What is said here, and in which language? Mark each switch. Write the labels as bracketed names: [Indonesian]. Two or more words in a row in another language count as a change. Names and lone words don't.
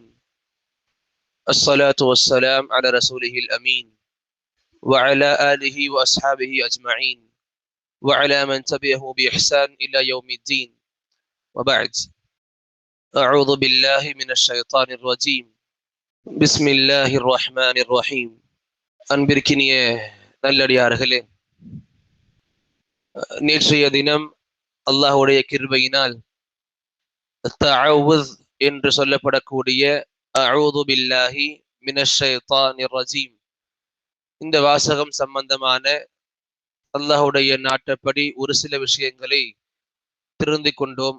[Arabic] الصلاة والسلام على رسوله الأمين وعلى آله وأصحابه أجمعين وعلى من تبعه بإحسان إلى يوم الدين وبعد. أعوذ بالله من الشيطان الرجيم. بسم الله الرحمن الرحيم. [Tamil] அன்பிற்கினிய நல்லடியார்களே, நேற்றைய தினம் அல்லாஹ்வுடைய கிருபையினால் தஅவுஸ் என்று சொல்லப்படக்கூடிய [Arabic] أعوذ بالله من الشيطان الرجيم [Tamil] இந்த வாசகம் சம்பந்தமான அல்லாஹ்வுடைய நாட்டப்படி ஒரு சில விஷயங்களை திருந்திக் கொண்டோம்.